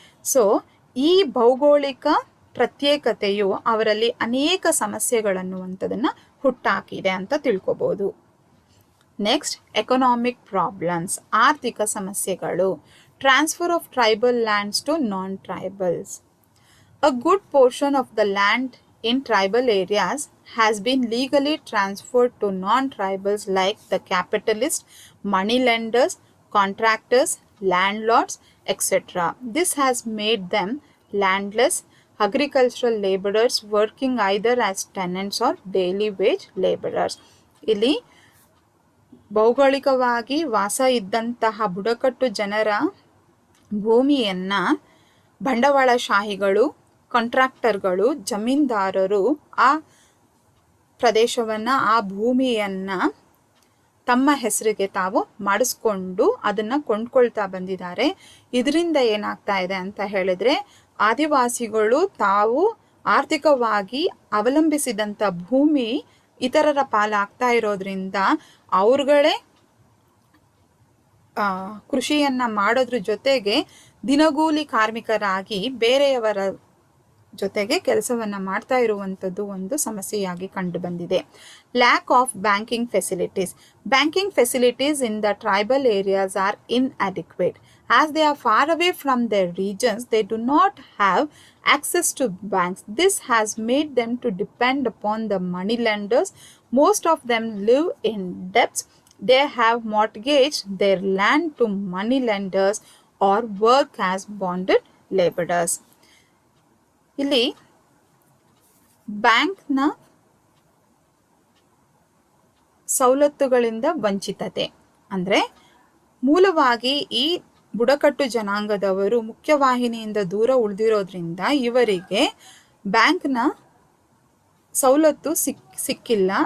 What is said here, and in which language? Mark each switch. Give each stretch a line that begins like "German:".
Kannada: So ಈ ಭೌಗೋಳಿಕ ಪ್ರತ್ಯೇಕತೆಯು ಅವರಲ್ಲಿ ಅನೇಕ ಸಮಸ್ಯೆಗಳನ್ನುವಂಥದ್ದನ್ನು ಹುಟ್ಟಾಕಿದೆ ಅಂತ ತಿಳ್ಕೊಬೋದು.
English: next, economic problems,
Kannada: ಆರ್ಥಿಕ ಸಮಸ್ಯೆಗಳು.
English: Transfer of tribal lands to non tribals. A good portion of the land in tribal areas has been legally transferred to non-tribals like the capitalists, money lenders, contractors, landlords, etc. This has made them landless agricultural laborers working either as tenants or daily wage laborers.
Kannada: ಇಲ್ಲಿ ಭೌಗೋಳಿಕವಾಗಿ ವಾಸ ಇದ್ದಂತಹ ಬುಡಕಟ್ಟು ಜನರ ಭೂಮಿಯನ್ನು ಬಂಡವಾಳಶಾಹಿಗಳು, ಕಾಂಟ್ರಾಕ್ಟರ್ಗಳು, ಜಮೀನ್ದಾರರು ಆ ಪ್ರದೇಶವನ್ನು, ಆ ಭೂಮಿಯನ್ನು ತಮ್ಮ ಹೆಸರಿಗೆ ತಾವು ಮಾಡಿಸ್ಕೊಂಡು ಅದನ್ನು ಕೊಂಡ್ಕೊಳ್ತಾ ಬಂದಿದ್ದಾರೆ. ಇದರಿಂದ ಏನಾಗ್ತಾ ಇದೆ ಅಂತ ಹೇಳಿದ್ರೆ ಆದಿವಾಸಿಗಳು ತಾವು ಆರ್ಥಿಕವಾಗಿ ಅವಲಂಬಿಸಿದಂಥ ಭೂಮಿ ಇತರರ ಪಾಲಾಗ್ತಾ ಇರೋದ್ರಿಂದ ಅವ್ರುಗಳೇ ಕೃಷಿಯನ್ನು ಮಾಡೋದ್ರ ಜೊತೆಗೆ ದಿನಗೂಲಿ ಕಾರ್ಮಿಕರಾಗಿ ಬೇರೆಯವರ ಜೊತೆಗೆ ಕೆಲಸವನ್ನು ಮಾಡ್ತಾ ಇರುವಂಥದ್ದು ಒಂದು ಸಮಸ್ಯೆಯಾಗಿ ಕಂಡು ಬಂದಿದೆ.
English: Lack of banking facilities. Banking facilities in the tribal areas are inadequate As they are far away from their regions, they do not have access to banks. This has made them to depend upon the money lenders. Most of them live in debts. They have mortgaged their land to money lenders or work as bonded laborers.
Kannada: ಇಲ್ಲಿ ಬ್ಯಾಂಕ್ನ ಸವಲತ್ತುಗಳಿಂದ ವಂಚಿತತೆ ಅಂದರೆ ಮೂಲವಾಗಿ ಈ ಬುಡಕಟ್ಟು ಜನಾಂಗದವರು ಮುಖ್ಯವಾಹಿನಿಯಿಂದ ದೂರ ಉಳಿದಿರೋದ್ರಿಂದ ಇವರಿಗೆ ಬ್ಯಾಂಕ್ನ ಸವಲತ್ತು ಸಿಕ್ಕಿಲ್ಲ.